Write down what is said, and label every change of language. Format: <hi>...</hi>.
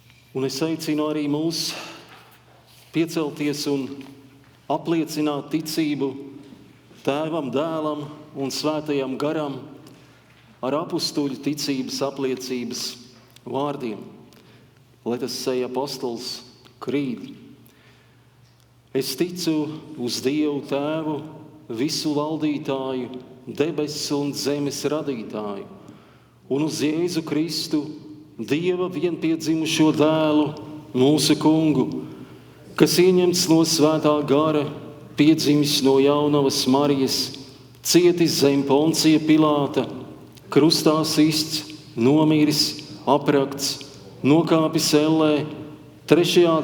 <lv>Un es aicinu arī mūs piecelties un apliecināt ticību Tēvam, Dēlam un Svētajam Garam ar apustuļu ticības apliecības vārdiem.</lv> <en>Let us say, Apostles' Creed.</en> <lv>Es ticu uz Dievu Tēvu, visu valdītāju, debesu un zemes radītāju, un uz Jēzu Kristu, Dieva vienpiedzimušo dēlu, mūsu kungu, kas ieņemts no Svētā gara, piedzimis no jaunavas Marijas, cietis zem Poncija Pilāta, krustā sists, nomiris, aprakts, nokāpis ellē, 3.</lv>